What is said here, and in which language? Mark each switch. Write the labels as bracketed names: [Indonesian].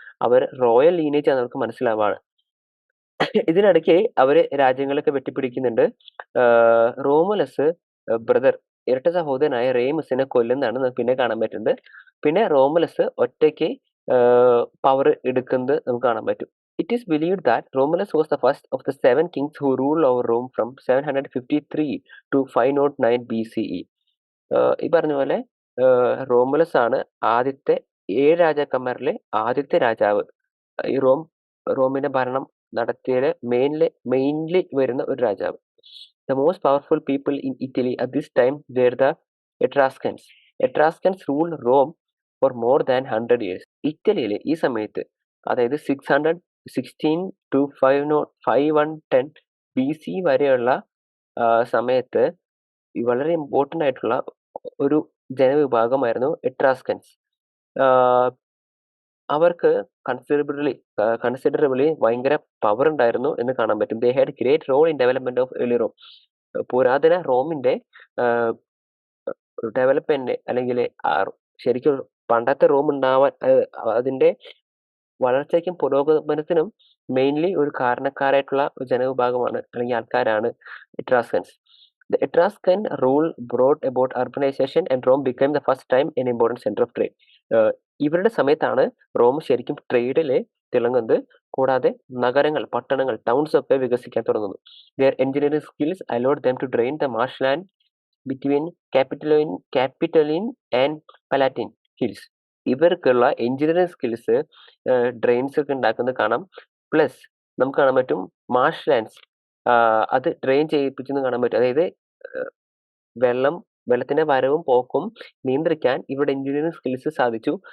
[Malayalam] അവർ royal lineage ആണെന്ന് അവർക്ക് മനസ്സിലാവാണ്. ഇതിനിടയ്ക്ക് അവര് രാജ്യങ്ങളൊക്കെ വെട്ടിപ്പിടിക്കുന്നുണ്ട്. റോമുലസ് ബ്രദർ ഇരട്ട സഹോദരനായ റേമസിനെ കൊല്ലുന്നതാണ് നമുക്ക് പിന്നെ കാണാൻ പറ്റുന്നത്. പിന്നെ റോമുലസ് ഒറ്റയ്ക്ക് പവർ എടുക്കുന്നത് നമുക്ക് കാണാൻ പറ്റും. [English] It is believed that Romulus was the first of the 7 kings who ruled over Rome from 753 to 509 BCE. [Malayalam] ഈ പറഞ്ഞ പോലെ റോമുലസ് ആണ് ആദ്യത്തെ 7 രാജാക്കന്മാരിലെ ആദ്യത്തെ രാജാവ്. ഈ റോമിന്റെ ഭരണം നടത്തിയതിൽ മെയിൻലി വരുന്ന ഒരു രാജാവ്. [English] The most powerful people in Italy at this time were the Etruscans. Etruscans ruled Rome for more than 100 years. [Malayalam] ഇറ്റലിയിൽ ഈ സമയത്ത്, അതായത് 616 to 510 BC വരെയുള്ള സമയത്ത് വളരെ ഇമ്പോർട്ടൻ്റ് ആയിട്ടുള്ള ഒരു ജനവിഭാഗമായിരുന്നു എട്രാസ്കൻസ്. അവർക്ക് കൺസിഡറബിളി ഭയങ്കര പവർ ഉണ്ടായിരുന്നു എന്ന് കാണാൻ പറ്റും. [English] They had great role in development of early Rome. [Malayalam] പുരാതന റോമിന്റെ ഡെവലപ്മെന്റ് അല്ലെങ്കിൽ ശരിക്കും പണ്ടത്തെ റോം ഉണ്ടാവാൻ അതിന്റെ വളർച്ചയ്ക്കും പുരോഗമനത്തിനും മെയിൻലി ഒരു കാരണക്കാരായിട്ടുള്ള ഒരു ജനവിഭാഗമാണ് അല്ലെങ്കിൽ ആൾക്കാരാണ് എട്രാസ്കൻസ്. [English] The Etruscan rule brought about urbanization and Rome became the first time an important center of trade. [Malayalam] ഇവരുടെ സമയത്താണ് റോം ശരിക്കും ട്രേഡിൽ തിളങ്ങുന്നത്. കൂടാതെ നഗരങ്ങൾ, പട്ടണങ്ങൾ, ടൗൺസ് ഒക്കെ വികസിക്കാൻ തുടങ്ങുന്നു. [English] Their engineering skills allowed them to drain the marshland between Capitoline and Palatine hills. [Malayalam] ഇവർക്കുള്ള engineering skills drains ഒക്കെ ഉണ്ടാക്കുന്നത് കാണാം. പ്ലസ് നമുക്ക് കാണാൻ പറ്റും മാർഷ് ലാൻഡ്സ് അത് ഡ്രെയിൻ ചെയ്യിപ്പിച്ചെന്ന് കാണാൻ പറ്റും. അതായത് വെള്ളത്തിന്റെ വരവും പോക്കും നിയന്ത്രിക്കാൻ ഇവിടെ എഞ്ചിനീയറിംഗ് സ്കിൽസ് സാധിച്ചു.